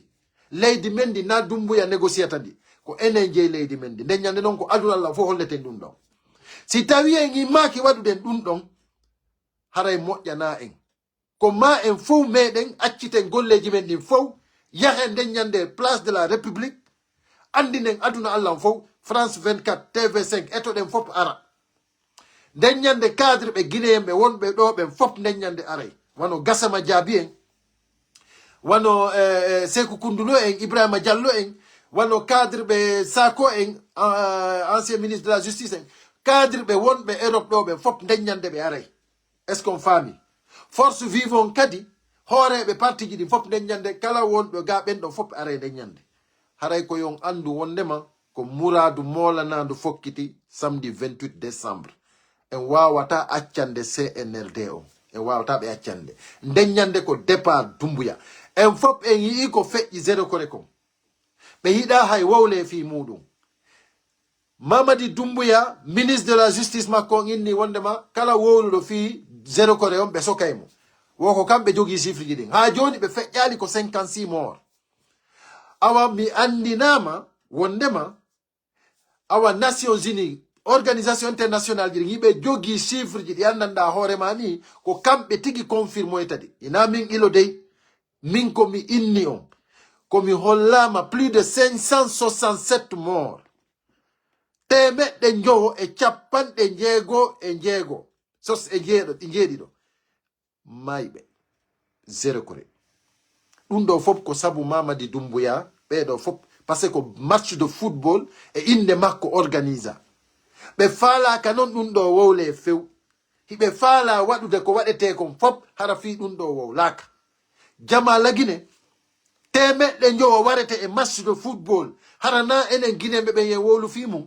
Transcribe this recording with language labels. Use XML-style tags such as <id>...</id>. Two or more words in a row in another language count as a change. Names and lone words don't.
<ff>Leydi mendi na Dumbuya négociata ndi. Ko enen jeyi leydi mendi. Nden nyande non ko aduna Allah fo holleten ɗum ɗon. Si tawi en immaki waɗuɗen ɗum ɗon haray moƴƴana en. Ko ma en fow meɗen acciten golleji men ɗin fow yahen nden nyande</ff> <fr>place de la République</fr> <ff>andinen aduna Allah fow France 24 TV5 etoɗen fop ara. Nden nyande cadre ɓe Guinéen ɓe wonɓe ɗo ɓen fop nden nyande aray. Wano Gassama Diaby en, wano Sékou Koundoulou en, Ibrahima Diallo en, wano cadre ɓe Sako en,</ff> <fr>ancien ministre de la Justice</fr> <ff>en, cadre ɓe wonɓe Europe ɗo ɓen fop nden nyande ɓe aray.</ff> <fr>Est-ce qu'on famille? Force vivant</fr> <ff>kadi hooreɓe parti ji ɗin fop nden nyande kala wonɓe ga ɓen ɗo fop aray nden nyande. Haray ko yon andu wondema ko Mouradou Molanadu fokkiti</ff> <fr>samedi 28 décembre.</fr> <ff>En wawata accande CNRD o. En wawata ɓe accande. Nden nyande ko départ Dumbuya. En fop en yii ko feƴƴi zéro kore kom. Ɓe yiɗa hay wowle fi muɗum. Mamadi Dumbuya,</ff> <fr>ministre de la Justice</fr> <ff>makko inni wondema kala wowluɗo fi zéro kore on ɓe sokaymo. Woko kamɓe jogi chiffre ji ɗin. Ha joni ɓe feƴƴali ko 56 morts. Awa mi andinama wondema awa</ff> <fr>Nations Unies organisation internationale</fr> <ff>ji yiɓe jogi chiffre ji ɗi andanda hoorema ni ko kamɓe tigi confirme tadi. Ina min ilo dey min komi inni on komi hollama</ff> <fr>plus de 567 morts.</fr> <ff>Temeɗɗe jowo e capanɗe jeego sos e jeeɗiɗo mayɓe zéro kore. Ɗum ɗo fop ko sabu Mamadi Dumbuya ɓeɗo fop</ff> <fr>parce que</fr> <ff>ko</ff> <fr>match de football</fr> <ff>e inde makko organisa. Ɓe faalaka noon ɗum ɗo wowle few. Hiɓe faala waɗude ko waɗete kon fop hara fi ɗum ɗo wowlaka. Jama lagine temeɗɗe jowo warete e</ff> <fr>match de football</fr> <ff>hara na enen Guinéɓe ɓen yen wowlu fi mum.</ff>